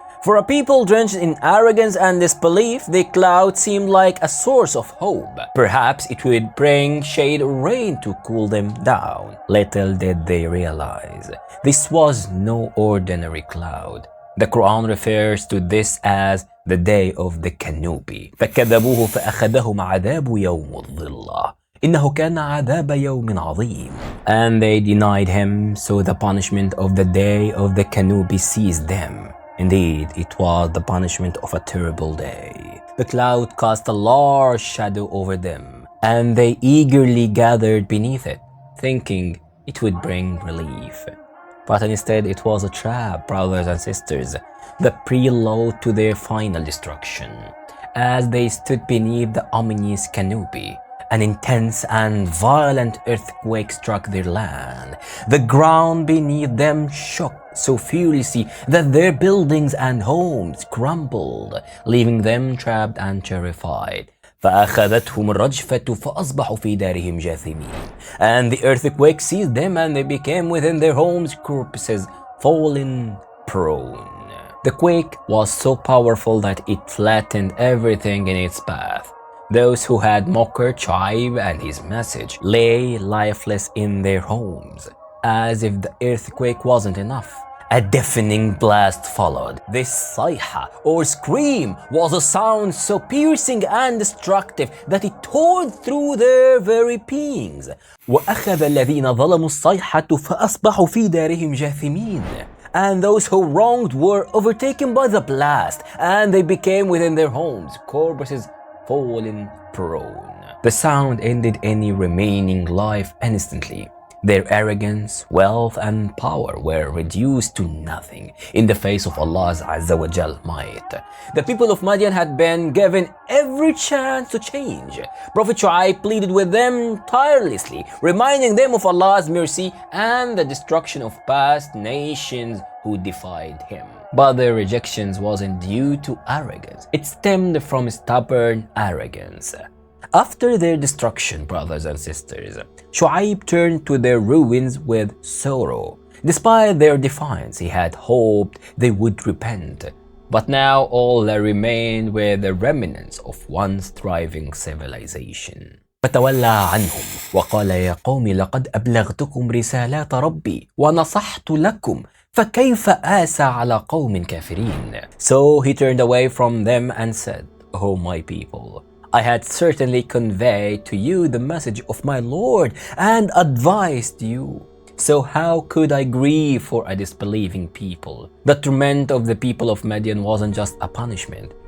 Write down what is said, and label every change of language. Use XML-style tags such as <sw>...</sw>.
<en>For a people drenched in arrogance and disbelief, the cloud seemed like a source of hope. Perhaps it would bring shade or rain to cool them down. Little did they realize, this was no ordinary cloud. The Quran refers to this as the day of the canopy.</en> <ar>فكذبوه فأخذهم عذاب يوم الظلة. إنه كان عذاب يوم عظيم.</ar> <en>And they denied him, so the punishment of the day of the canopy seized them. Indeed, it was the punishment of a terrible day. The cloud cast a large shadow over them, and they eagerly gathered beneath it, thinking it would bring relief. But instead, it was a trap, brothers and sisters, the prelude to their final destruction. As they stood beneath the ominous canopy, an intense and violent earthquake struck their land. The ground beneath them shook so furiously that their buildings and homes crumbled, leaving them trapped and terrified.</en> <ar>فأخذتهم الرجفة فأصبحوا في دارهم جاثمين.</ar> <en>And the earthquake seized them and they became within their homes corpses, fallen prone. The quake was so powerful that it flattened everything in its path. Those who had mocked Shoaib and his message lay lifeless in their homes. As if the earthquake wasn't enough, a deafening blast followed. This sayha or scream was a sound so piercing and destructive that it tore through their very beings.</en> <ar>وأخذ الذين ظلموا الصيحة فأصبحوا في دارهم جاثمين.</ar> <en>And those who wronged were overtaken by the blast, and they became within their homes corpses, fallen prone. The sound ended any remaining life instantly. Their arrogance, wealth, and power were reduced to nothing in the face of Allah's Azza wa Jal might. The people of Madyan had been given every chance to change. Prophet Shu'aib pleaded with them tirelessly, reminding them of Allah's mercy and the destruction of past nations who defied him. But their rejection wasn't due to arrogance. It stemmed from stubborn arrogance. After their destruction, brothers and sisters, Shu'aib turned to their ruins with sorrow. Despite their defiance, he had hoped they would repent. But now all that remained were the remnants of once thriving civilization.</en> <ar>فتولى عنهم وقال يا قوم لقد أبلغتكم رسالات ربي ونصحت لكم فكيف آسى على قوم كافرين.</ar> <en>So he turned away from them and said, "O my people, I had certainly conveyed to you the message of my Lord and advised you. So how could I grieve for a disbelieving people?" The torment of the people of Madyan wasn't just a punishment.</en>